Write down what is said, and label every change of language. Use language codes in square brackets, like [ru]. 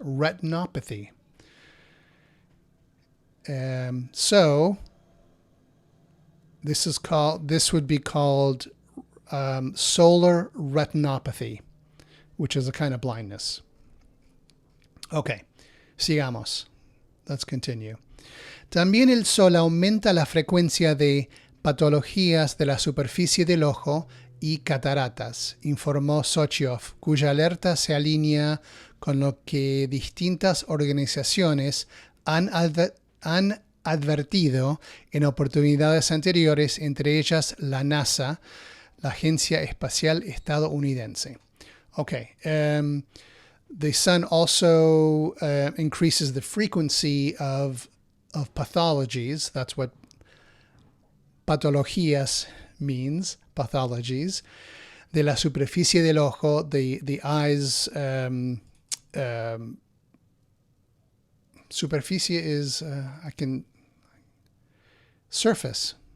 [en] Retinopathy. So this would be called solar retinopathy, which is a kind of blindness. Okay, [es] sigamos. [en] Let's continue. [es] También el sol aumenta la frecuencia de patologías de la superficie del ojo y cataratas, informó Sochioff, cuya alerta se alinea con lo que distintas organizaciones han advertido en oportunidades anteriores, entre ellas la NASA, la Agencia Espacial Estadounidense. [en] Okay. The sun also increases the frequency of pathologies. That's what patologías means, pathologies. [es] de la superficie del ojo, [en] the eye's superficie is, surface.